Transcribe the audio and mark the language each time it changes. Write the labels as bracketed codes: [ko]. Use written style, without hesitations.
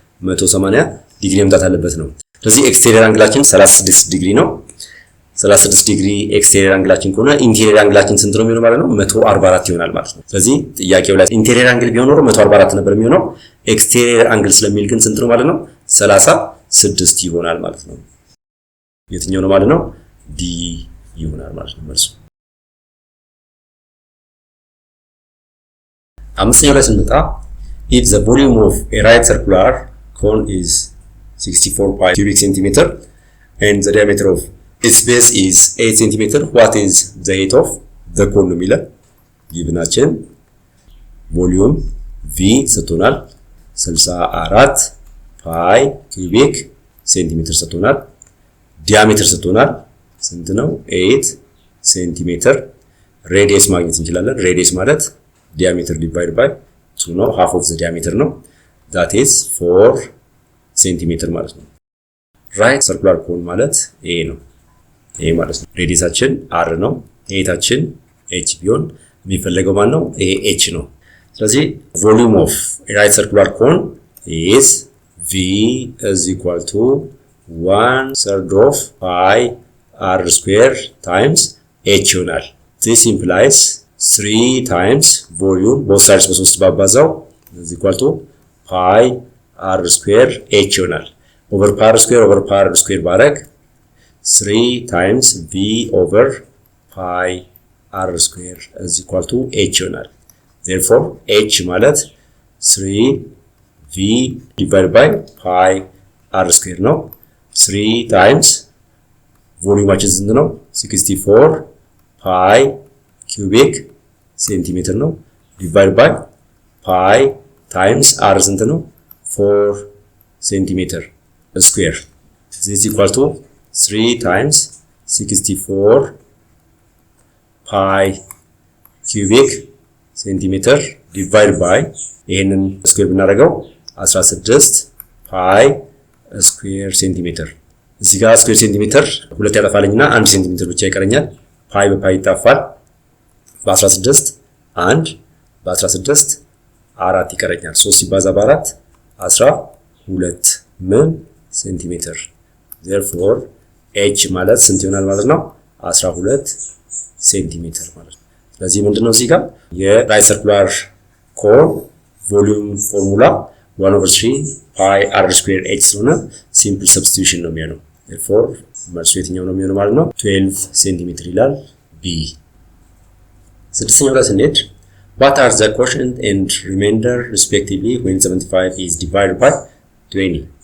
[am] 180 ዲግሪ መምጣት አለበት ነው። ስለዚህ ኤክስቴሪየር አንግላችን 36 ዲግሪ ነው። 36 ዲግሪ ኤክስቴሪየር አንግላችን ከሆነ ኢንቴሪየር አንግላችን ስንት ነው የሚሆነው ማለት ነው? 144 ይሆናል ማለት ነው። ስለዚህ ጥያቄው ላይ ኢንቴሪየር አንግል ቢሆን ኖሮ 144 ነበር የሚሆነው። ኤክስቴሪየር አንግል ስለሚል ግን ስንት ነው ማለት ነው? 36 ይሆናል ማለት ነው። የትኛው ነው ማለት ነው? ዲ ይሆናል ማለት ነው መልሱ። አምስተኛው ላይ ስንመጣ if the volume of a right circular cone is 64 pi cubic centimeter [en] and the diameter of its base is 8 centimeter, what is the height of the cone ነው የሚለው ጊቭናችን ቮሊዩም v ሰጥቶናል 64 ፓይ ኩቢክ ሴንቲሜትር ሰጥቶናል። ዲያሜትር ሰጥቶናል ስንት ነው? [am] 8 ሴንቲሜትር። ሬዲየስ ማግኘት እንችላለን። ሬዲየስ ማለት ዲያሜትር ዲቫይድ ባይ 2 ነው። half of the diameter ነው። that is 4 ሴንቲሜትር ማለት ነው። ራይት ሰርኩላር ኮን ማለት ይሄ ነው። ይሄ ማለት ነው ሬዲየሳችን r ነው። ሄይታችን h ቢሆን የሚፈለገው ማን ነው? ይሄ h ነው። ስለዚህ volume of a right circular cone is v is equal to 1/3 of pi r square times h ይሆናል። this implies 3 times volume both sides በ3 ባባዛው is equal to pi r square h ይሆናል። over pi r square ባረግ 3 times v over pi r square is equal to h ይሆናል። therefore h ማለት 3v divided by pi r square ነው። 3 times volumeችን ስንት ነው? 64 pi cubic ሴንቲሜትር ነው። divided by pi times r ስንት ነው? 4 ሴንቲሜትር ስኩዌር this is equal to 3 times 64 pi cubic ሴንቲሜትር divided by ይሄንን ስኩዌር ብናደርገው 16 pi ስኩዌር ሴንቲሜትር። እዚህ ጋር ስኩዌር ሴንቲሜትር ሁለት ያጠፋልኝና 1 ሴንቲሜትር ብቻ ይቀረኛል። ፓይ በፓይ ይጣፋል። በ16 1 በ16 4 ይቀረኛል። 3 ሲባዛ በ4 12 ምን ሴንቲሜትር። therefore h ማለት ስንት ይሆናል ማለት ነው? 12 ሴንቲሜትር ማለት ነው። ስለዚህ ምንድነው እዚህ ጋር የራይት ሰርኩላር ኮን ቮሊዩም ፎርሙላ 1/3 pi r square h ስለሆነ ሲምፕል ሰብስቲቱሽን ነው የሚሆነው therefore መልሱ የትኛው ነው የሚሆነው ማለት ነው 12 ሴንቲሜትር ይላል b ስድስተኛው ላይ ስንሄድ what are the quotient and remainder respectively when 75 is divided by 20